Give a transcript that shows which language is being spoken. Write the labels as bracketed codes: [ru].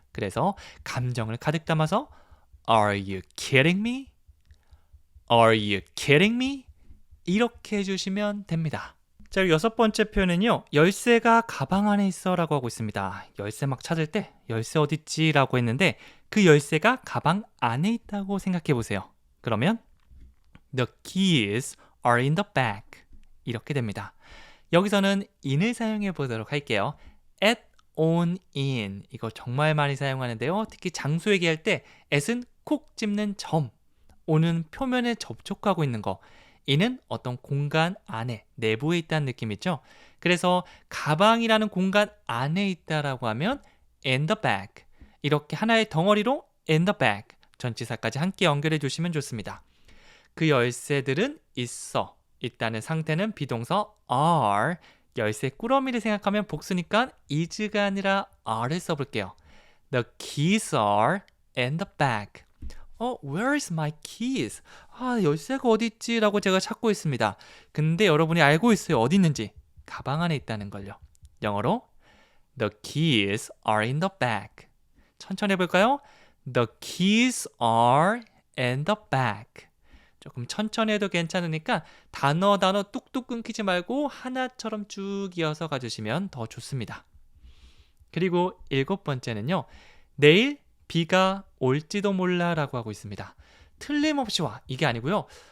[ko] 그래서 감정을 가득 담아서 [en] Are you kidding me? Are you kidding me? [ko] 이렇게 해주시면 됩니다. 자, 여섯 번째 표현은요. 열쇠가 가방 안에 있어 라고 하고 있습니다. 열쇠 막 찾을 때 열쇠 어딨지? 라고 했는데 그 열쇠가 가방 안에 있다고 생각해 보세요. 그러면 [en] The keys are in the bag. [ko] 이렇게 됩니다. 여기서는 in을 사용해 보도록 할게요. [en] at, on, in. [ko] 이거 정말 많이 사용하는데요. 특히 장소 얘기할 때 at은 콕 집는 점, on은 표면에 접촉하고 있는 거, in은 어떤 공간 안에, 내부에 있다는 느낌 있죠? 그래서 가방이라는 공간 안에 있다라고 하면 [en] in the bag. [ko] 이렇게 하나의 덩어리로 [en] in the bag. [ko] 전치사까지 함께 연결해 주시면 좋습니다. 그 열쇠들은 있다는 상태는 비동사 are. 열쇠 꾸러미를 생각하면 복수니까 is가 아니라 are를 써볼게요. [en] The keys are in the bag. Where is my keys? [ko] 열쇠가 어디 있지? 라고 제가 찾고 있습니다. 근데 여러분이 알고 있어요. 어디 있는지. 가방 안에 있다는 걸요. 영어로 [en] The keys are in the bag. [ko] 천천히 해볼까요? [en] The keys are in the bag. [ko] 조금 천천히 해도 괜찮으니까 단어 뚝뚝 끊기지 말고 하나처럼 쭉 이어서 가주시면 더 좋습니다. 그리고 일곱 번째는요. 내일 비가 올지도 몰라 라고 하고 있습니다. 틀림없이 와. 이게 아니고요.